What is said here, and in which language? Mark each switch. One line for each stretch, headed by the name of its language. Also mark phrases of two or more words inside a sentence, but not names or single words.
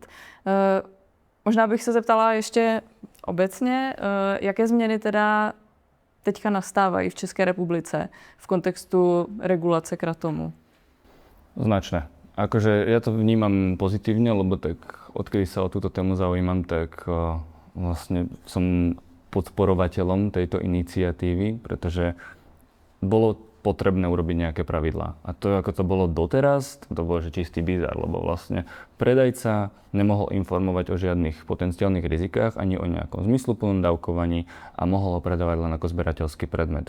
Czech: Možná bych se zeptala ještě obecně, jaké změny teda teďka nastávají v České republice v kontextu regulace kratomu? Značné.
Slovak: Akože ja to vnímam pozitívne, lebo tak odkedy sa o túto tému zaujímam, tak vlastne som podporovateľom tejto iniciatívy, pretože bolo potrebné urobiť nejaké pravidlá. A to, ako to bolo doteraz, to bolo že čistý bizar, lebo vlastne predajca nemohol informovať o žiadnych potenciálnych rizikách ani o nejakom zmysluplnom dávkovaní a mohol ho predávať len ako zberateľský predmet.